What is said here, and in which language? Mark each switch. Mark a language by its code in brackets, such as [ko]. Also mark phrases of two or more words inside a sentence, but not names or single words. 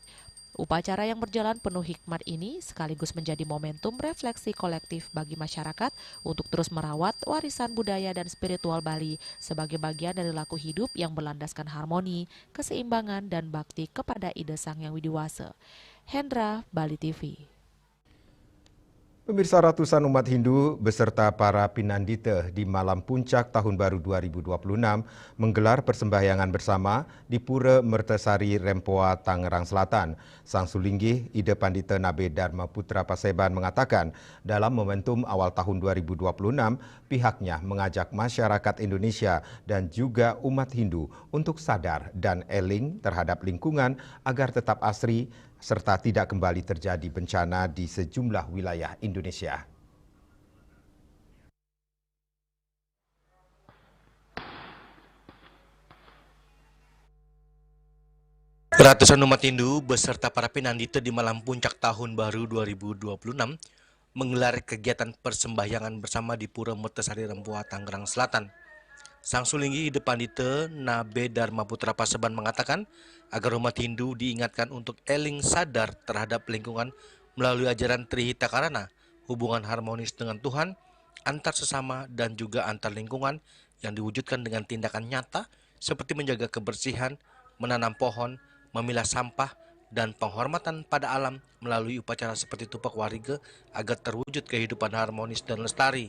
[id] Upacara yang berjalan penuh hikmat ini sekaligus menjadi momentum refleksi kolektif bagi masyarakat untuk terus merawat warisan budaya dan spiritual Bali sebagai bagian dari laku hidup yang berlandaskan harmoni, keseimbangan, dan bakti kepada Ide Sang Yang Widiwasa. Hendra, Bali TV. Pemirsa, ratusan umat Hindu beserta para pinandita di malam puncak Tahun Baru 2026 menggelar persembahyangan bersama di Pura Mertasari Rempoa, Tangerang Selatan. Sang Sulinggih Ida Pandita Nabe Dharma Putra Paseban mengatakan dalam momentum awal tahun 2026 pihaknya mengajak masyarakat Indonesia dan juga umat Hindu untuk sadar dan eling terhadap lingkungan agar tetap asri serta tidak kembali terjadi bencana di sejumlah wilayah Indonesia. Ratusan umat Hindu beserta para pinandita di malam puncak Tahun Baru 2026 menggelar kegiatan persembahyangan bersama di Pura Mertasari Rempoa, Tangerang Selatan. Sang Sulinggih Ida Pandita Nabe Dharma Putra Paseban mengatakan agar umat Hindu diingatkan untuk eling sadar terhadap lingkungan melalui ajaran Trihita Karana, hubungan harmonis dengan Tuhan, antar sesama dan juga antar lingkungan yang diwujudkan dengan tindakan nyata seperti menjaga kebersihan, menanam pohon, memilah sampah, dan penghormatan pada alam melalui upacara seperti tupak wariga agar terwujud kehidupan harmonis dan lestari.